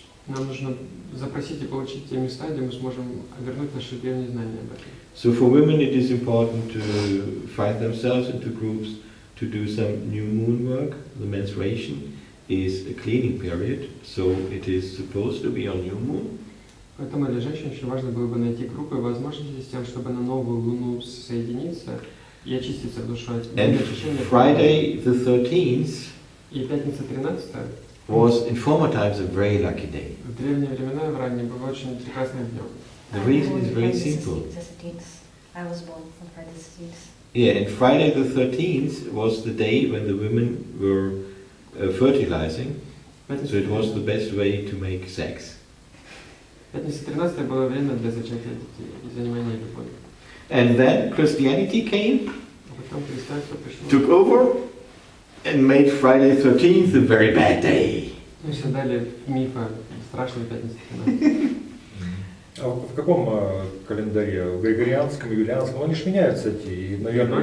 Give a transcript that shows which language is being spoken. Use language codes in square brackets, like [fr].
[ru] Нам нужно запросить и получить те места, где мы сможем вернуть наши древние знания об этом. [en] So for women it is important to find themselves into groups to do some new moon work. The menstruation is a cleaning period, so it is supposed to be on new moon. [ru] Поэтому для женщин очень важно было бы найти группы и возможности с тем, чтобы на новую луну соединиться и очиститься душой. [en] And Friday the 13th [ru] И пятница 13 [en] was in former times a very lucky day. [ru] в древние времена, в ранние, было очень прекрасным днем. [en] The reason is very simple. I was born on Friday the 13th. Yeah, and Friday the 13th was the day when the women were fertilizing, so it was the best way to make sex. [ru] Пятница 13 было время для зачатия детей и занимания любовью. [en] And then Christianity came, [ru] А потом христианство пришло. [en] took over, and made Friday 13th a very bad day. [ru] Мы все дали мифа страшной пятницы 13. А в каком календаре? В григорианском, юлианском? Они ж меняются эти, и, наверное,